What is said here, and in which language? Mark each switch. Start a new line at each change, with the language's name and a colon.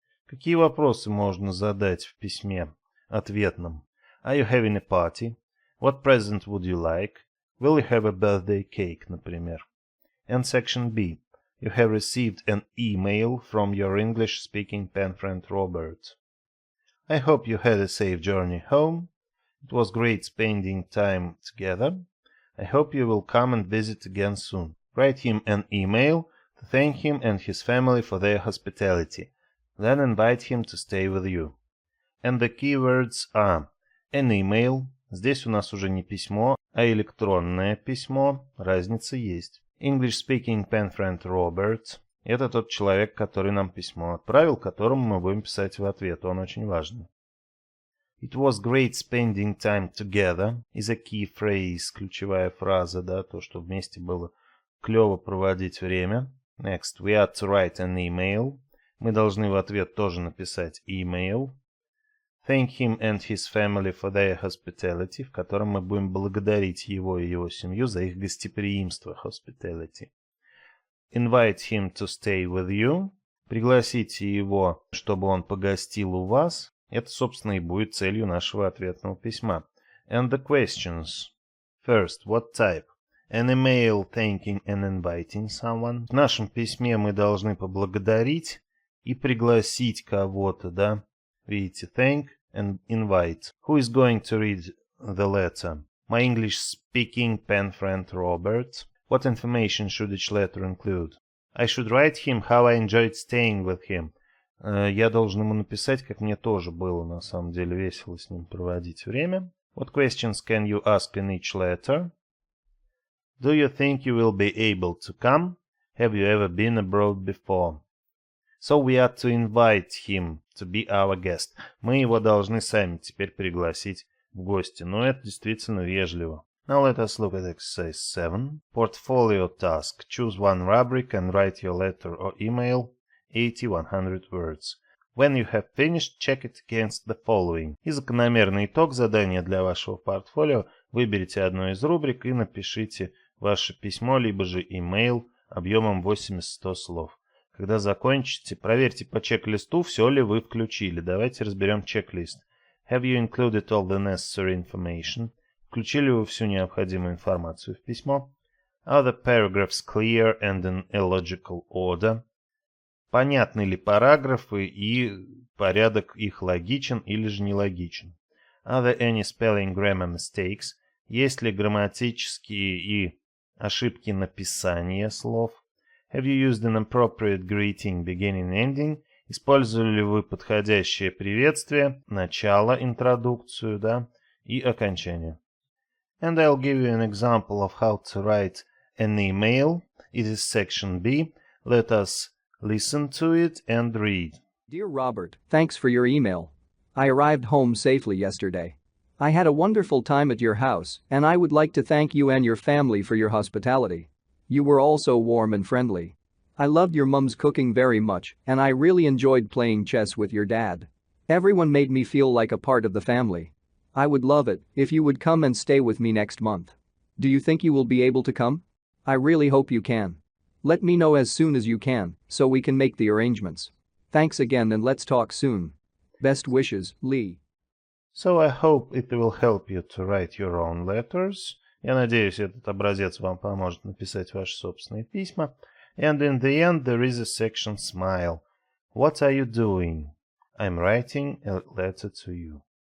Russian: Какие вопросы можно задать в письме ответном?
English: Are you having a party? What present would you like? Will you have a birthday cake,
Russian: например?
English: And section B. You have received an email from your English-speaking pen friend Robert. I hope you had a safe journey home. It was great spending time together. I hope you will come and visit again soon. Write him an email to thank him and his family for their hospitality. Then invite him to stay with you. And the keywords are an email.
Russian: Здесь у нас уже не письмо, а электронное письмо. Разница есть.
English: English-speaking pen friend Robert.
Russian: Это тот человек, который нам письмо отправил, которому мы будем писать в ответ. Он очень важный.
English: It was great spending time together is a key phrase,
Russian: ключевая фраза, да, то, что вместе было клево проводить время.
English: Next, we are to write an email.
Russian: Мы должны в ответ тоже написать email.
English: Thank him and his family for their hospitality,
Russian: в котором мы будем благодарить его и его семью за их гостеприимство, hospitality.
English: Invite him to stay with you.
Russian: Пригласите его, чтобы он погостил у вас. Это, собственно, и будет целью нашего ответного письма.
English: And the questions. First, what type? An email thanking and inviting someone.
Russian: В нашем письме мы должны поблагодарить и пригласить кого-то, да? Видите,
English: thank and invite. Who is going to read the letter? My English-speaking pen friend Robert. What information should each letter include? I should write him how I enjoyed staying with him.
Russian: Я должен ему написать, как мне тоже было на самом деле весело с ним проводить время.
English: What questions can you ask in each letter? Do you think you will be able to come? Have you ever been abroad before? So we are to invite him to be our guest.
Russian: Мы его должны сами теперь пригласить в гости. Но это действительно вежливо.
English: Now let us look at exercise 7. Portfolio task. Choose one rubric and write your letter or email 80-100 words. When you have finished, check it against the following.
Russian: И закономерный итог задания для вашего портфолио. Выберите одну из рубрик и напишите ваше письмо, либо же email объемом 80-100 слов. Когда закончите, проверьте по чек-листу, все ли вы включили. Давайте разберем чек-лист.
English: Have you included all the necessary information?
Russian: Включили вы всю необходимую информацию в письмо?
English: Are the paragraphs clear and in illogical order?
Russian: Понятны ли параграфы и порядок их логичен или же нелогичен?
English: Are there any spelling grammar mistakes?
Russian: Есть ли грамматические и ошибки написания слов?
English: Have you used an appropriate greeting, beginning, ending?
Russian: Использовали ли вы подходящее приветствие, начало, интродукцию, да, и окончание?
English: And I'll give you an example of how to write an email. It is section B. Let us listen to it and read. Dear Robert, thanks for your email. I arrived home safely yesterday. I had a wonderful time at your house, and I would like to thank you and your family for your hospitality. You were all so warm and friendly. I loved your mum's cooking very much, and I really enjoyed playing chess with your dad. Everyone made me feel like a part of the family. I would love it if you would come and stay with me next month. Do you think you will be able to come? I really hope you can. Let me know as soon as you can, so we can make the arrangements. Thanks again and let's talk soon. Best wishes, Lee. So I hope it will help you to write your own letters.
Russian: Я надеюсь, этот образец вам поможет написать ваши собственные письма.
English: And in the end there is a section smile. What are you doing? I'm writing a letter to you.